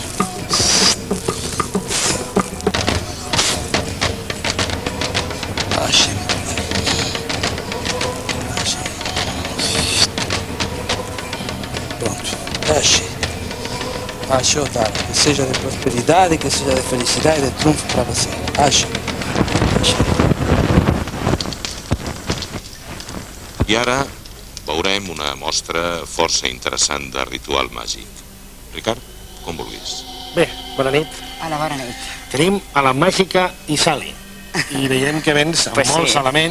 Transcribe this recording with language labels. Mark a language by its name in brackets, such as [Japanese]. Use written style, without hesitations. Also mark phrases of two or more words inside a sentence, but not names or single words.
[Portuguese] Axé, meu pai. Axé. Pronto. Axé. Axé, Otara. Que seja de prosperidade, que seja de felicidade e de triunfo para você. Axé. Axé. [Catalan] I ara veurem una mostra força interessant de ritual màgic. Ricard, com vulguis. Bé, bona nit. Hola, bona nit. Tenim a la màgica Isali. i veiem que vens amb molts elements.